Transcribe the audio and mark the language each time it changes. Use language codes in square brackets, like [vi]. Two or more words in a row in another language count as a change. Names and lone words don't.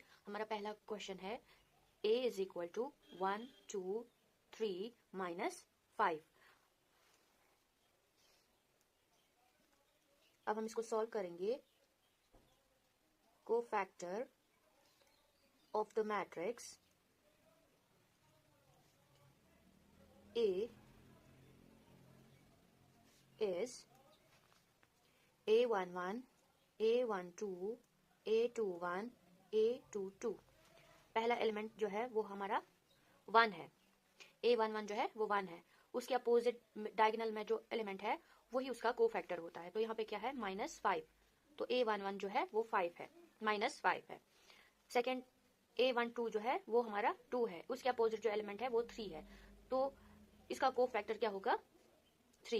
[hi] हमारा पहला क्वेश्चन है a [en] is equal to [hi] 1 2 3 माइनस 5। अब हम इसको सॉल्व करेंगे। [en] cofactor of the matrix a is a11 a12 a21 a22। [hi] पहला एलिमेंट जो है वो हमारा 1 है। a11 जो है वो 1 है, उसके [en] opposite diagonal [hi] में जो एलिमेंट है वही उसका कोफैक्टर होता है। तो यहाँ पे क्या है -5, तो a11 जो है वो 5 है, -5 है। सेकेंड a12 जो है वो हमारा 2 है, उसके अपोजिट जो एलिमेंट है वो 3 है, तो इसका कोफैक्टर क्या होगा 3।